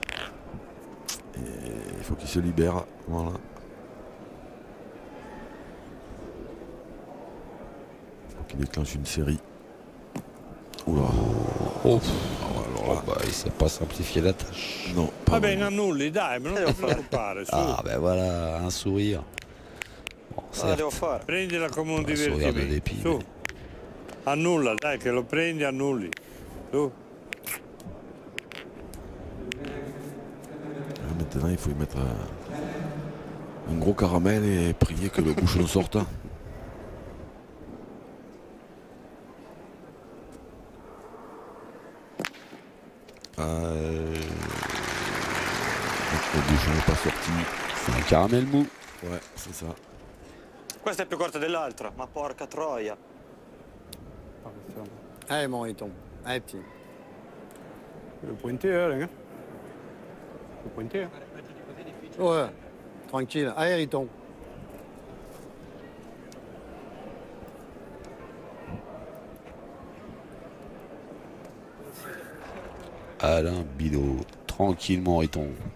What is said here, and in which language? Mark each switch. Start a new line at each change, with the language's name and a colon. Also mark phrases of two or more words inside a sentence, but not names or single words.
French: Et il faut qu'il se libère. Voilà. Il faut qu'il déclenche une série. Oula. Oh, Alors là, bah, il sait pas simplifier la tâche. non, pas
Italian: Vabbè,
French: vraiment.
Italian: annulli, dai, ma non ti preoccupare, su.
French: Ah ben voilà, un sourire. Bon,
Italian: Cosa devo
French: certes,
Italian: fare? Prendila come un un
French: sourire de
Italian: divertimento.
French: dépit.
Italian: Su. Annulla, dai, che lo prendi, annulli. Su.
French: Maintenant, il faut y mettre un gros caramel et prier que le bouchon sorte. Le bouchon n'est pas sorti. C'est un caramel mou. Ouais, c'est ça.
Italian: Questa è più corta dell'altra, ma porca troia.
French: Allez, mon Riton. Allez, petit. Le pointer, hein. Le pointer. Ouais, tranquille. Allez, Riton. Alain Bidot, tranquillement, Riton.